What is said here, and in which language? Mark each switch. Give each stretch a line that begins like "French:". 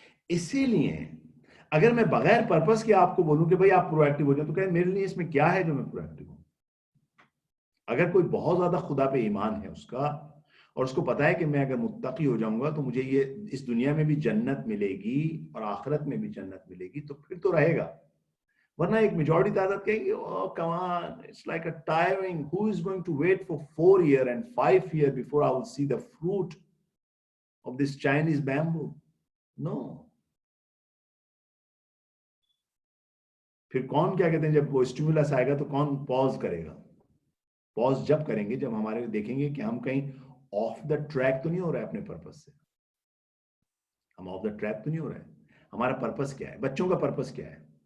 Urdu: اسی لیے اگر میں بغیر پرپس کے آپ کو بولوں کہ بھئی آپ پرو ایکٹیو ہو جائیں, تو کہ میرے لیے اس میں کیا ہے جو میں پرو ایکٹیو ہوں. اگر کوئی بہت زیادہ خدا پہ ایمان ہے اس کا, اور اس کو پتا ہے کہ میں اگر متقی ہو جاؤں گا تو مجھے یہ اس دنیا میں بھی جنت ملے گی اور آخرت میں بھی جنت ملے گی, تو پھر تو رہے گا. ورنہ ایک میجورٹی تعداد کہیں گے,
English: oh come on, it's like a tiring, who is going to wait for 4 years and 5 years before I will see the fruit of this Chinese bamboo? No.
Urdu: پھر کون کیا کہتے ہیں, جب وہ اسٹیمولس آئے گا تو کون پاز کرے گا؟ پاز جب کریں گے جب ہمارے دیکھیں گے کہ ہم کہیں آف دا ٹریک تو نہیں ہو رہا ہے اپنے پرپس سے. ہم آف دا ٹریک تو نہیں ہو رہا ہے. ہمارا پرپس کیا ہے, بچوں کا پرپس کیا ہے.